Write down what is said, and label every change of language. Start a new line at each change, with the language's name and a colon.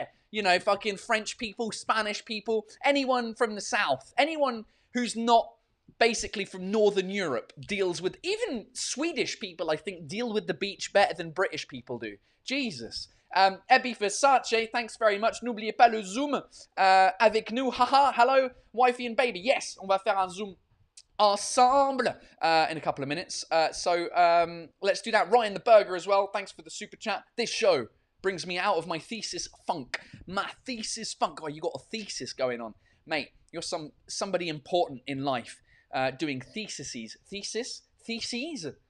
English: You know, fucking French people, Spanish people, anyone from the south, anyone who's not basically from Northern Europe deals with, even Swedish people, I think, deal with the beach better than British people do. Jesus. Ebi Versace, thanks very much.
French: N'oubliez pas le zoom avec nous.
English: Haha, hello, wifey and baby. Yes,
French: on va faire un zoom ensemble
English: in a couple of minutes. So let's do that. Ryan the Burger as well. Thanks for the super chat. This show brings me out of my thesis funk. My thesis funk. Oh, you got a thesis going on. Mate, you're somebody important in life. Doing theses. Thesis? Theses?